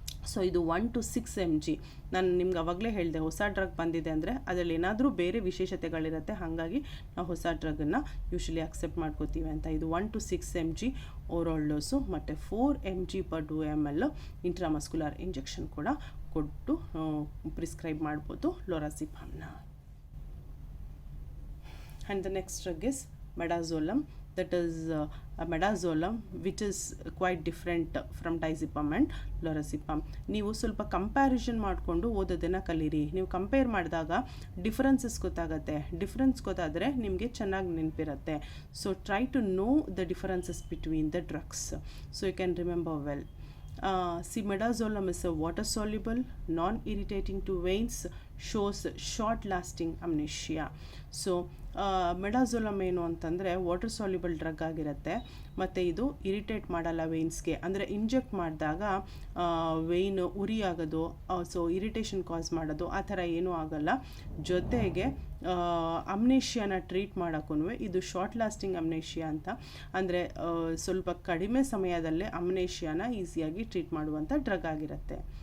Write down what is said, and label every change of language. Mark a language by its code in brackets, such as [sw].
[kn] So ಇದು 1 to 6 mg. ನಾನು ನಿಮ್ಗೆ ಅವಾಗಲೇ ಹೇಳಿದೆ, ಹೊಸ ಡ್ರಗ್ ಬಂದಿದೆ ಅಂದರೆ ಅದರಲ್ಲಿ ಏನಾದರೂ ಬೇರೆ ವಿಶೇಷತೆಗಳಿರುತ್ತೆ, ಹಾಗಾಗಿ ನಾವು ಹೊಸ ಡ್ರಗನ್ನು ಯೂಶಲಿ ಅಕ್ಸೆಪ್ಟ್ ಮಾಡ್ಕೋತೀವಿ ಅಂತ. ಇದು 1 to 6 mg ಓರಲ್ ಡೋಸು ಮತ್ತು 4 mg per 2 ml intramuscular injection ಕೂಡ ಕೊಟ್ಟು ಪ್ರಿಸ್ಕ್ರೈಬ್ ಮಾಡ್ಬೋದು lorazepamನ. [en] And the next drug is midazolam. That is midazolam, which is quite different from diazepam and lorazepam. [kn] ನೀವು ಸ್ವಲ್ಪ ಕಂಪ್ಯಾರಿಸನ್ ಮಾಡಿಕೊಂಡು ಓದೋದನ್ನು ಕಲೀರಿ. ನೀವು ಕಂಪೇರ್ ಮಾಡಿದಾಗ ಡಿಫ್ರೆನ್ಸಸ್ ಗೊತ್ತಾಗುತ್ತೆ. ಡಿಫ್ರೆನ್ಸ್ ಗೊತ್ತಾದರೆ ನಿಮಗೆ ಚೆನ್ನಾಗಿ ನೆನಪಿರುತ್ತೆ. [en] So try to know the differences between the drugs so you can remember well. See, midazolam is a water-soluble, non-irritating to veins, shows short-lasting amnesia. [kn] So, midazolam ಏನು ಅಂತಂದರೆ ವಾಟರ್ ಸಾಲ್ಯುಬಲ್ ಡ್ರಗ್ ಆಗಿರುತ್ತೆ ಮತ್ತು ಇದು irritate ಮಾಡಲ್ಲ ವೇನ್ಸ್ಗೆ. ಅಂದರೆ inject ಮಾಡಿದಾಗ Wayne ಉರಿ ಆಗೋದು, ಸೊ ಇರಿಟೇಷನ್ ಕಾಸ್ ಮಾಡೋದು ಆ ಥರ ಏನೂ ಆಗಲ್ಲ. ಜೊತೆಗೆ ಅಮ್ನೇಷಿಯಾನ ಟ್ರೀಟ್ ಮಾಡೋಕ್ಕೂ ಇದು ಶಾರ್ಟ್ ಲಾಸ್ಟಿಂಗ್ ಅಮ್ನೇಷಿಯಾ ಅಂತ, ಅಂದರೆ ಸ್ವಲ್ಪ ಕಡಿಮೆ ಸಮಯದಲ್ಲೇ ಅಮ್ನೇಷಿಯಾನ ಈಸಿಯಾಗಿ ಟ್ರೀಟ್ ಮಾಡುವಂಥ ಡ್ರಗ್ ಆಗಿರುತ್ತೆ.